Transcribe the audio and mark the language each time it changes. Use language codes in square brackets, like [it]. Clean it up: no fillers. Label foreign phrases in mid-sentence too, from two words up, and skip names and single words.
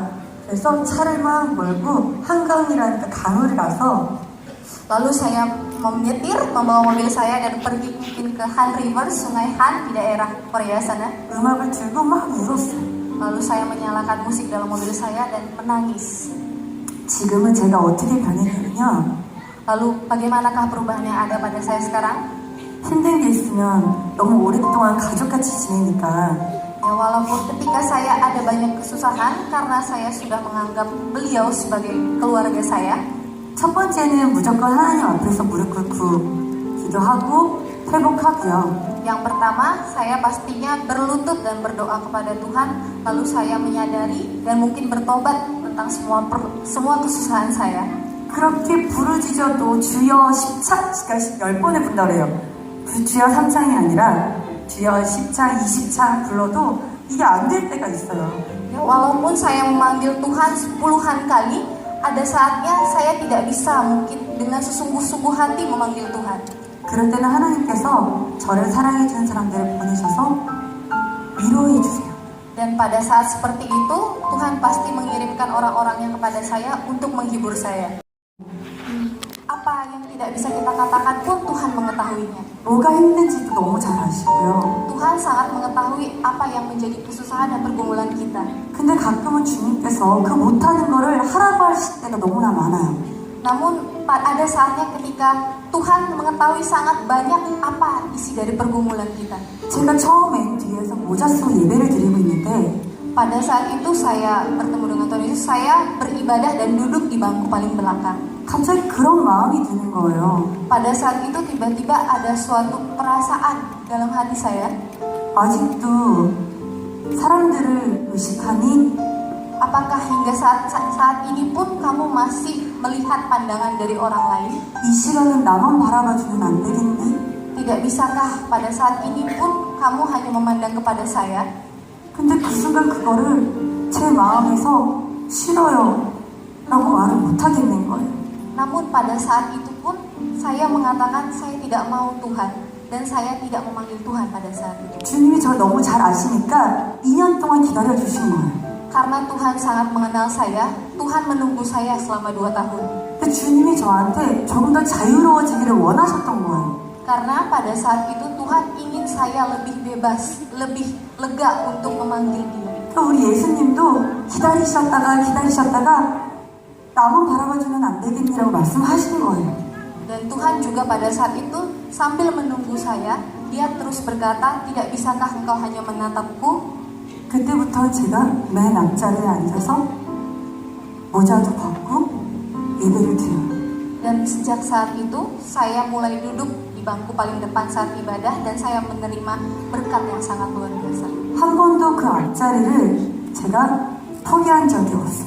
[ko] 그래서 차를 막 몰고 한강이라는 그 강을 가서 [id] Lalu saya membawa mobil saya dan pergi mungkin ke Han River, Sungai Han di daerah Korea sana. [ko] 음악을 들고 막 울었어요. [id] Lalu saya menyalakan musik dalam mobil saya dan menangis. [ko] 지금은 제가 어떻게 변했냐면요. [id] Lalu bagaimanakah perubahan yang ada pada saya sekarang? [ko] 힘든 게 있으면 너무 오랫동안 가족같이 지내니까 [id] Ya, walaupun ketika saya ada banyak kesusahan karena saya sudah menganggap beliau sebagai keluarga saya. [ko] 첫 번째는 무조건 하나님 앞에서 무릎 꿇고 기도하고 회복하고요. [id] Yang pertama, saya pastinya berlutut dan berdoa kepada Tuhan. Lalu saya menyadari dan mungkin bertobat tentang semua kesusahan saya. [ko] 그렇게 부르짖어도 주여 10차, 10번을 분다 그래요. 주여 3창이 아니라 주여 10창, 20창 불러도 이게 안 될 때가 있어요. [id] Ya, walaupun saya memanggil Tuhan 10-an kali, ada saatnya saya tidak bisa mungkin dengan sesungguh-sungguh hati memanggil Tuhan. [ko] 그럴 때는 하나님께서 저를 사랑해주는 사람들을 보내셔서 위로해 주세요. [id] Dan pada saat seperti itu, Tuhan pasti mengirimkan orang-orang yang kepada saya untuk menghibur saya. Apa yang tidak bisa kita katakan pun Tuhan mengetahuinya. [ko] 뭐가 힘든지도 너무 잘 아시고요. [id] Tuhan sangat mengetahui apa yang menjadi kesusahan dan pergumulan kita. [ko] 근데 가끔은 주님께서 그 못하는 거를 하라고 하실 때가 너무나 많아요. [id] Namun ada saatnya ketika Tuhan mengetahui sangat banyak apa isi dari pergumulan kita. [ko] 제가 처음 맨 뒤에서 모자 쓰고 예배를 드리고 있는데 [id] Pada saat itu saya bertemu dengan Tuhan Yesus, saya beribadah dan duduk di bangku paling belakang. [ko] 갑자기 그런 마음이 드는 거예요. [id] Pada saat itu tiba-tiba ada suatu perasaan dalam hati saya. [ko] 아직도 사람들을 의식하니 [id] Apakah hingga saat ini pun kamu masih melihat pandangan dari orang lain? [ko] 이 시간은 나만 바라봐주면 안 되겠니? [id] Tidak bisakah pada saat ini pun kamu hanya memandang kepada saya? [ko] 근데 그 순간 그거를 제 마음에서 싫어요 라고 말을 못 하겠는 거예요. [id] Namun pada saat itu pun Saya mengatakan saya tidak mau Tuhan dan saya tidak memanggil Tuhan pada saat itu. [ko] 주님이 저 너무 잘 아시니까 2년 동안 기다려 주신 거예요. [id] Karena Tuhan sangat mengenal saya, Tuhan menunggu saya selama 2 tahun. [ko] 근데 주님이 저한테 조금 더 자유로워지기를 원하셨던 거예요. [id] Karena pada saat itu Tuhan ingin saya lebih bebas, lebih lega untuk memanggil Dia. [ko] 그러니까 우리 예수님도 기다리셨다가 나만 바라봐주면 안 되겠니라고 말씀하신 거예요. [id] Dan Tuhan juga pada saat itu sambil menunggu saya, Dia terus berkata, tidak bisakah engkau hanya menatapku? [ko] 그때부터 제가 맨 앞자리에 앉아서 모자도 벗고 예배를 드려요. [id] Dan sejak saat itu, saya mulai duduk di bangku paling depan saat ibadah dan saya menerima berkat yang sangat luar biasa. [ko] 한 번도 그 앞자리를 제가 포기한 적이 없어요.